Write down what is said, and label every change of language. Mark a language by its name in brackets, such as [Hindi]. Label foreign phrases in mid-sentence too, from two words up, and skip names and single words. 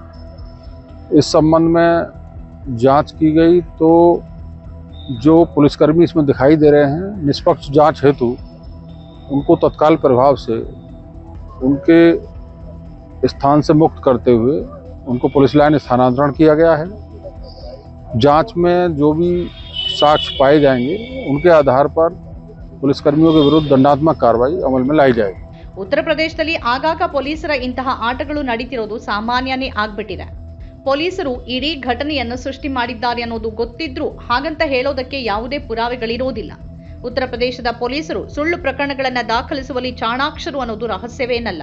[Hindi] इस संबंध में जांच की गई तो जो पुलिसकर्मी इसमें दिखाई दे रहे हैं, निष्पक्ष जांच हेतु उनको तत्काल प्रभाव से उनके स्थान से मुक्त करते हुए उनको पुलिस लाइन स्थानांतरण किया गया है। जांच में जो भी साक्ष्य पाए जाएंगे उनके आधार पर पुलिसकर्मियों के विरुद्ध दंडात्मक कार्रवाई अमल में लाई जाएगी। [Kannada] ಉತ್ತರ ಪ್ರದೇಶದಲ್ಲಿ ಆಗಾಗ ಪೊಲೀಸರ ಇಂತಹ ಆಟಗಳು ನಡೀತಿರೋದು ಸಾಮಾನ್ಯನೇ ಆಗ್ಬಿಟ್ಟಿದೆ. ಪೊಲೀಸರು ಇಡೀ ಘಟನೆಯನ್ನು ಸೃಷ್ಟಿ ಮಾಡಿದ್ದಾರೆ ಅನ್ನೋದು ಗೊತ್ತಿದ್ರೂ ಹಾಗಂತ ಹೇಳೋದಕ್ಕೆ ಯಾವುದೇ ಪುರಾವೆಗಳಿರೋದಿಲ್ಲ. ಉತ್ತರ ಪ್ರದೇಶದ ಪೊಲೀಸರು ಸುಳ್ಳು ಪ್ರಕರಣಗಳನ್ನು ದಾಖಲಿಸುವಲ್ಲಿ ಚಾಣಾಕ್ಷರು ಅನ್ನೋದು ರಹಸ್ಯವೇನಲ್ಲ.